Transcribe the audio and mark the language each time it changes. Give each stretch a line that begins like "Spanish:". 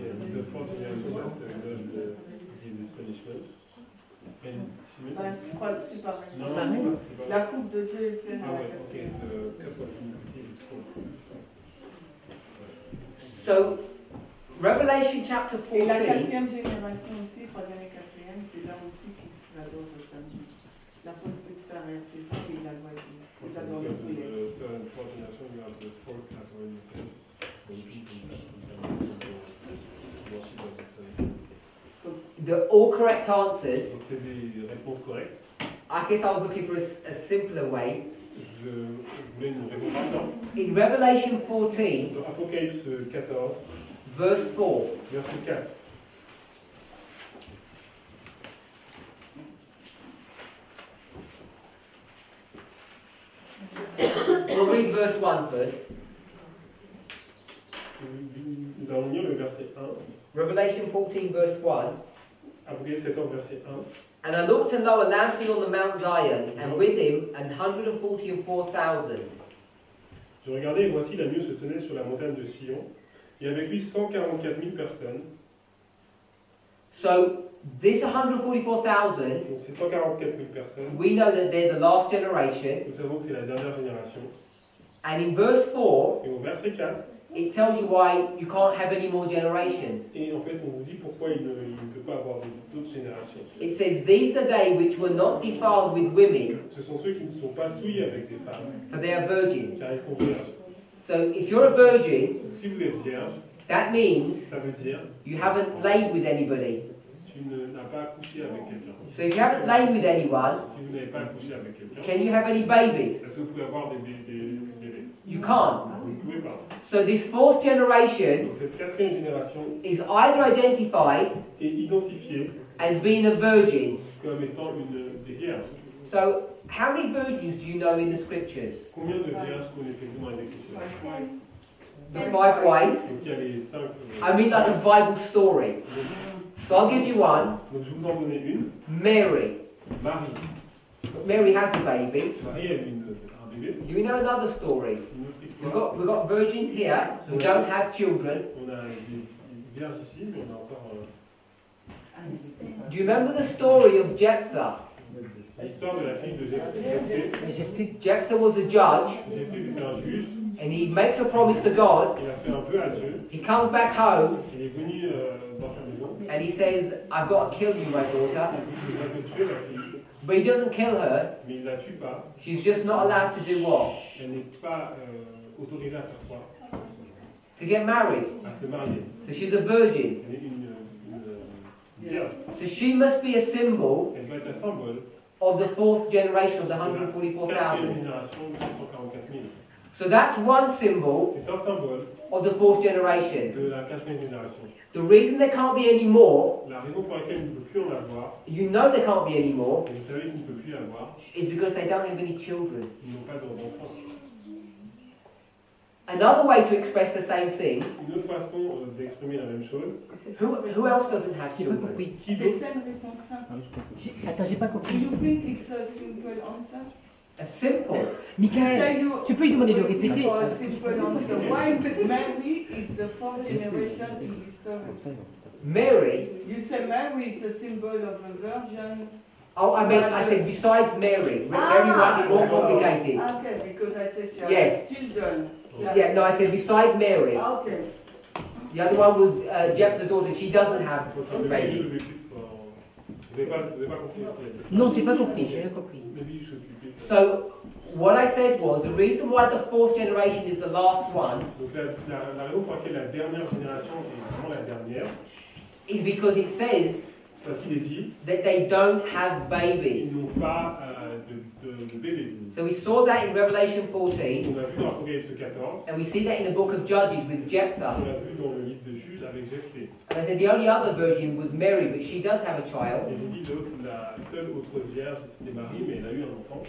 English: The fourth generation the punishment.
French: Je crois que c'est pareil. Non, c'est pareil. La coupe de Dieu est faite. Ah ouais, ok.
English: The cup of iniquity is full. So, Revelation chapter
French: Et la 14, quatrième génération aussi, troisième et quatrième, c'est là aussi qu'ils adorent le samedi. La fausse petite frère et ses enfants, ils adorent ils adorent le soleil.
English: The third and fourth generation, you have the fourth category. So people that worship of the sun. the all correct answers.
French: Donc c'est des réponses correctes.
English: I guess I was looking for a simpler way.
French: Je voulais une réponse simple.
English: In Revelation 14,
French: Dans Apocalypse 14,
English: verse 4,
French: verset 4.
English: we'll read verse 1 first.
French: Nous allons lire le verset 1.
English: Revelation 14, verse 1.
French: Apocalypse 14, verset 1.
English: And I looked and lo, a lamb stood on the Mount Zion, and with him 144,000.
French: Je regardais et voici l'agneau se tenait sur la montagne de Sion, et avec lui 144 000 personnes.
English: So, this 144,000,
French: Donc ces 144 000 personnes,
English: we know that they're the last generation.
French: nous savons que c'est la dernière génération.
English: And in verse 4,
French: Et au verset 4,
English: it tells you why you can't have any more generations.
French: et en fait on vous dit pourquoi il ne peut pas avoir d'autres générations.
English: It says, These are they which were not defiled with women,
French: Ce sont ceux qui ne sont pas souillés avec des femmes,
English: for they are virgins.
French: car ils sont vierges.
English: So, if you're a virgin,
French: Donc si vous êtes vierge,
English: that means
French: ça veut dire
English: you haven't laid with anybody.
French: tu n'as pas accouché avec quelqu'un.
English: So, if you haven't laid with anyone,
French: Si vous n'avez pas accouché avec quelqu'un,
English: can you have any babies?
French: est-ce que vous pouvez avoir des bébés?
English: You can't.
French: Vous ne pouvez pas.
English: So, this fourth generation
French: Donc cette quatrième génération
English: is either identified
French: est identifiée
English: as being a virgin.
French: comme étant des vierges.
English: So, how many virgins do you know in the scriptures?
French: Combien de vierges connaissez-vous dans les Écritures?
English: The 5 wise?
French: Donc il y a les 5.
English: I mean, like a Bible story. So, I'll give you one.
French: Donc je vous en donnais une.
English: Mary.
French: Marie.
English: Mary has a baby.
French: Marie a eu un bébé.
English: Do you know another story?
French: Une autre
English: We've
French: histoire.
English: got virgins here who don't have children.
French: On a des vierges ici, mais on a encore
English: Do you remember the story of Jephthah?
French: l'histoire de la fille de Jephthé.
English: Jephthah was a judge,
French: Jephthé était un juge.
English: and he makes a promise to God.
French: Il a fait un vœu à Dieu.
English: He comes back home,
French: Il est venu dans sa maison.
English: and he says, I've got to kill you, my daughter.
French: Il va te tuer la fille.
English: But he doesn't kill her.
French: Mais il la tue pas.
English: She's just not allowed to do what?
French: Elle n'est pas autorisée à faire quoi?
English: To get married.
French: À se marier.
English: So she's a virgin.
French: Elle est une vierge.
English: So she must be a symbol
French: Elle doit être un symbole
English: of the fourth generation of the
French: de la quatrième
English: 144,000.
French: génération de 144 000.
English: So that's one symbol
French: C'est un symbole
English: of the fourth generation.
French: de la quatrième génération.
English: The reason there can't be any more,
French: La raison pour laquelle il ne peut plus en avoir,
English: you know there can't be any more,
French: et vous savez qu'il ne peut plus avoir,
English: is because they don't have any children.
French: ils n'ont pas d'enfants.
English: Another way to express the same thing,
French: Une autre façon d'exprimer la même chose,
English: who else doesn't have
French: J'ai pas
English: children?
French: compris. qui C'est d'autre? ça une réponse simple. Attends, j'ai pas
English: Do
French: compris.
English: you think it's a simple answer? A simple. Michael, Say you-
French: tu peux lui demander de répéter.
English: For a simple answer. Why Mary is the fourth generation in history? Mary. You say Mary is a symbol of a virgin. Oh, I said besides Mary. Mary might be more complicated. Okay, because I said she Yes. has children. Yeah, no, I said beside Mary.
French: Ah, ok.
English: The other one was Jephthah's daughter. She doesn't have Maybe babies. you should repeat.
French: Vous n'avez pas compris ce qu'il a dit. Non, j'ai pas compris, j'ai rien compris.
English: Maybe you should repeat. So, what I said was the reason why the fourth generation is the last one
French: Donc la raison pour laquelle la dernière génération est vraiment la dernière,
English: is because it says
French: parce qu'il est dit,
English: that they don't have
French: ils
English: babies.
French: n'ont pas de bébé.
English: So we saw that in Revelation 14,
French: On a vu dans Apocalypse 14,
English: and we see that in the book of Judges with Jephthah.
French: on l'a vu dans le livre de Juge avec Jephthé.
English: And I said the only other version was Mary, but she does have a
French: Et
English: child.
French: j'ai dit la seule autre vierge c'était Marie, mais elle a eu un enfant.